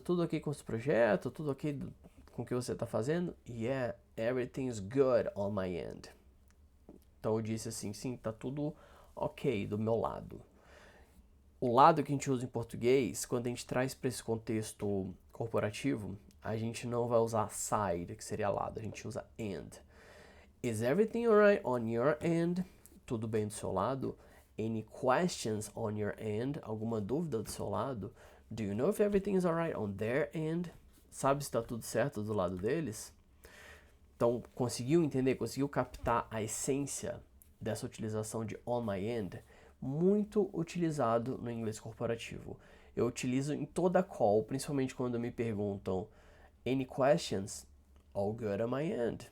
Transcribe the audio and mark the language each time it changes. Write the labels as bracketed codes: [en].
[pt] Tudo ok com esse projeto? Tudo ok com o que você está fazendo? [en] Yeah, everything's good on my end. [pt] Então eu disse assim, sim, tá tudo ok do meu lado. O lado que a gente usa em português, quando a gente traz para esse contexto corporativo, a gente não vai usar side, que seria lado, a gente usa end. [en] Is everything alright on your end? [pt] Tudo bem do seu lado? [en] Any questions on your end? [pt] Alguma dúvida do seu lado? [en] Do you know if everything is alright on their end? [pt] Sabe se está tudo certo do lado deles? Então, conseguiu entender, conseguiu captar a essência dessa utilização de [en] on my end? [pt] Muito utilizado no inglês corporativo. Eu utilizo em toda call, principalmente quando me perguntam [en] any questions? All good on my end.